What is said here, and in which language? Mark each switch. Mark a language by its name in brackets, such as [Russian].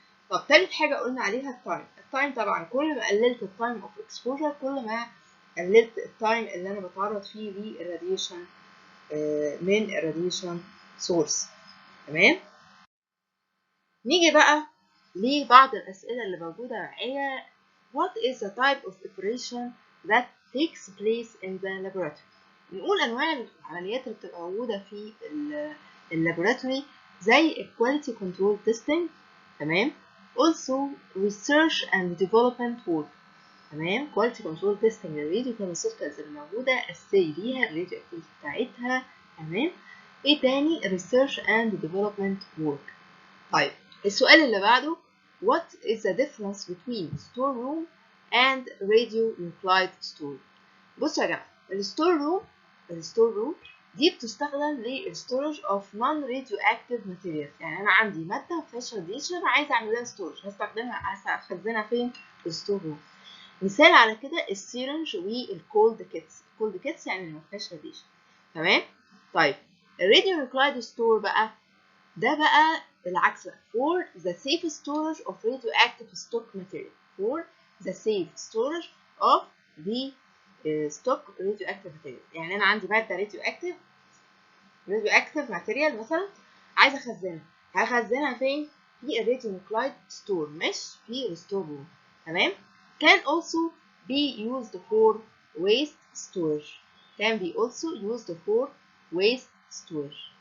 [Arabic] طب تالت حاجه قلنا عليها التايم. التايم طبعا كل ما قللت التايم اوف اكسبوجر كل ما قللت التايم اللي انا بتعرض فيه للراديشن من الراديشن سورس. تمام؟ نيجي بقى لبعض الأسئلة اللي موجودة معايا. [English] What is the type of operation that takes place in the laboratory؟ [Arabic] نقول أنواع العمليات اللي بتبقى موجودة في اللابوراتوري زي [English] quality control testing. تمام؟ also research and development work. [Arabic] تمام؟ quality control testing للراديو pharmaceuticals اللي موجودة أساسي ليها الراديو activity بتاعتها. تمام؟ إيه تاني؟ [English] research and development work. [Arabic] طيب السؤال اللي بعده [English] what is the difference between store room and radionuclide store؟ [Arabic] بصوا يا جماعة الستور روم دي بتستخدم [English] للستورج of non radioactive materials. [Arabic] يعني أنا عندي مادة مفيهاش راديشن عايزة أعمل لها ستورج، هخزنها فين؟ في الستور روم. مثال على كده السيرنج والكولد كيتس. الكولد كيتس يعني مفيهاش راديشن. تمام؟ طيب الراديونيوكلايد ستور بقى ده بقى العكس بقى [English] for the safe storage of radioactive stock material. for the safe storage of the stock radioactive material. [Arabic] يعني أنا عندي مادة radioactive material مثلا عايزة أخزنها، هخزنها فين؟ في الراديونيوكلايد ستور مش في الستور روم. [English] تمام؟ can also be used for waste storage. can be also used for waste storage.